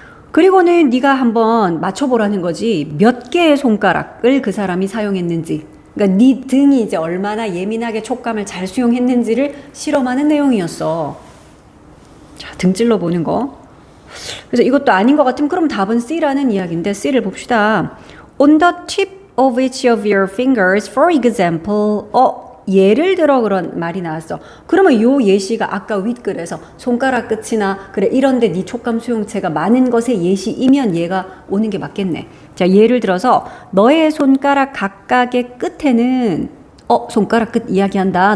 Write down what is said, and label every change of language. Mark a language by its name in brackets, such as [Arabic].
[Korean] 그리고는 네가 한번 맞춰보라는 거지. 몇 개의 손가락을 그 사람이 사용했는지. 그러니까 네 등이 이제 얼마나 예민하게 촉감을 잘 수용했는지를 실험하는 내용이었어. 자, 등 찔러보는 거. 그래서 이것도 아닌 것 같으면 그럼 답은 C라는 이야기인데 C를 봅시다. [English] On the tip of each of your fingers, for example. [Korean] 예를 들어 그런 말이 나왔어. 그러면 요 예시가 아까 윗글에서 손가락 끝이나 그래 이런데 네 촉감 수용체가 많은 것의 예시이면 얘가 오는 게 맞겠네. 자, 예를 들어서 너의 손가락 각각의 끝에는 손가락 끝 이야기한다.